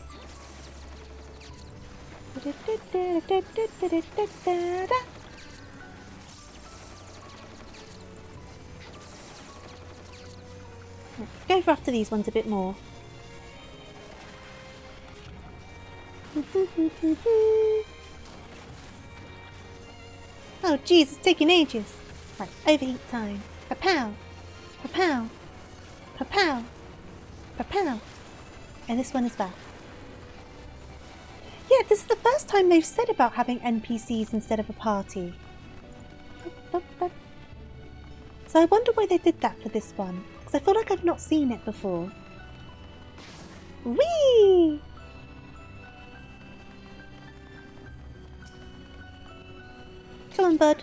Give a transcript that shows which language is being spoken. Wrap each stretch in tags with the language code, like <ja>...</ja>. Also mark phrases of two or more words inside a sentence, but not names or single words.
<en>Go for after these ones a bit more. Oh jeez, it's taking ages. Right, overheat time. Pa-pow! Pa-pow! Pa-pow! Pa-pow! And this one is back. Yeah, this is the first time they've said about having NPCs instead of a party. So I wonder why they did that for this one. Because I feel like I've not seen it before. Whee! Come on, bud.</en>